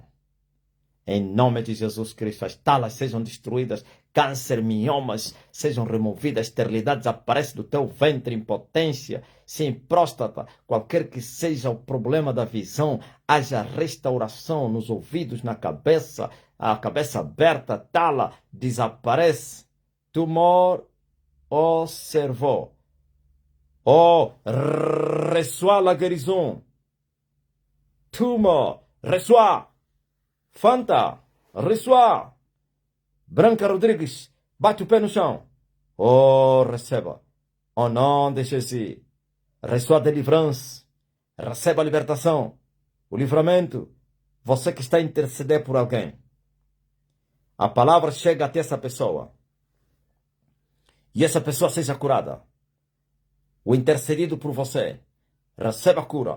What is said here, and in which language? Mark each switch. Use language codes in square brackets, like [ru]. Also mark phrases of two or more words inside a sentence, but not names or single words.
[pt] Em nome de Jesus Cristo, as talas sejam destruídas, câncer, miomas sejam removidas, esterilidade desaparece do teu ventre, impotência, sim, próstata, qualquer que seja o problema da visão, haja restauração nos ouvidos, na cabeça, a cabeça aberta, tala, desaparece. Tumor, [fr] oh, cerveau. Oh, reçois la guérison. Tumor, reçois. Fanta, reçois. [pt] Branca Rodrigues, bate o pé no chão. Oh, receba. [fr] Au nom de Jesus. Reçois a delivrance. [pt] Receba a libertação. O livramento. Você que está a interceder por alguém. A palavra chega até essa pessoa. E essa pessoa seja curada. O intercedido por você. Receba a cura.